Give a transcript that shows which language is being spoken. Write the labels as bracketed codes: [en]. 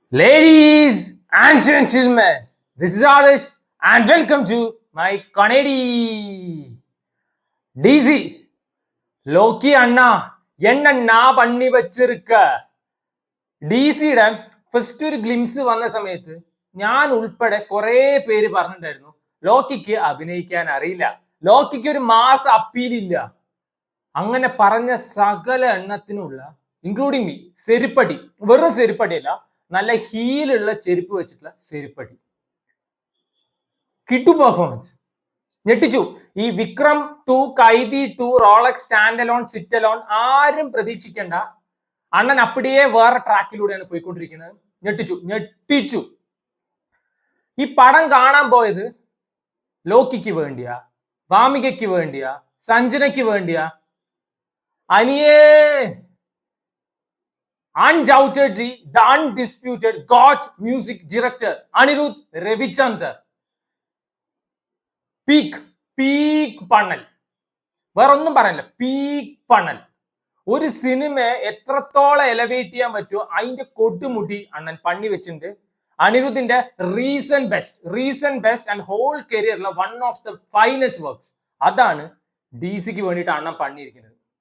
[en] Ladies and gentlemen, this is Adish and welcome to my comedy. [ml] DC, Loki Anna, [ta] என்னண்ணா பண்ணி வச்சிருக்க [ml] ഡിസിയുടെ first ഒരു glimpse വന്ന സമയത്ത് ഞാൻ ഉൾപ്പെടെ കുറെ പേര് പറഞ്ഞിട്ടുണ്ടായിരുന്നു ലോക്കിക്ക് അഭിനയിക്കാൻ അറിയില്ല, ലോക്കിക്ക് ഒരു മാസ് അപ്പീൽ ഇല്ല. അങ്ങനെ പറഞ്ഞ സകല എണ്ണത്തിനുള്ള ഇൻക്ലൂഡിങ് മീ സെരുപ്പടി, വെറും സെരുപ്പടിയല്ല, നല്ല ഹീലുള്ള ചെരുപ്പ് വെച്ചിട്ടുള്ള സെരുപ്പടി. കിട്ടു പെർഫോമൻസ് ഞെട്ടിച്ചു. ഈ Vikram 2, Kaithi 2, Rolex stand alone, sit alone ആരും പ്രതീക്ഷിക്കേണ്ട. അണ്ണൻ അപ്പടിയെ വേറെ ട്രാക്കിലൂടെയാണ് പോയിക്കൊണ്ടിരിക്കുന്നത്. ഞെട്ടിച്ചു. ഈ പടം കാണാൻ പോയത് ലോക്കിക്ക് വേണ്ടിയാ, വാമികയ്ക്ക് വേണ്ടിയാ, സഞ്ജനയ്ക്ക് വേണ്ടിയാ? [en] അനിയേ, undoubtedly the undisputed God music director Anirudh Ravichander. [ta] Peak പണ്ണൽ, [ml] വേറൊന്നും പറയല്ല, പീക്ക് പണ്ണൽ. ഒരു സിനിമയെ എത്രത്തോളം എലവേറ്റ് ചെയ്യാൻ പറ്റുമോ അതിന്റെ കൊടുമുടി അണ്ണൻ പണി വെച്ചിട്ടുണ്ട്. അനിരുദ്ധിന്റെ റീസെന്റ് ബെസ്റ്റ് ആൻഡ് ഹോൾ കരിയറിലെ one of the finest works അതാണ് ഡിസിക്ക് വേണ്ടിയിട്ട് അണ്ണൻ പണിയിരിക്കുന്നത്.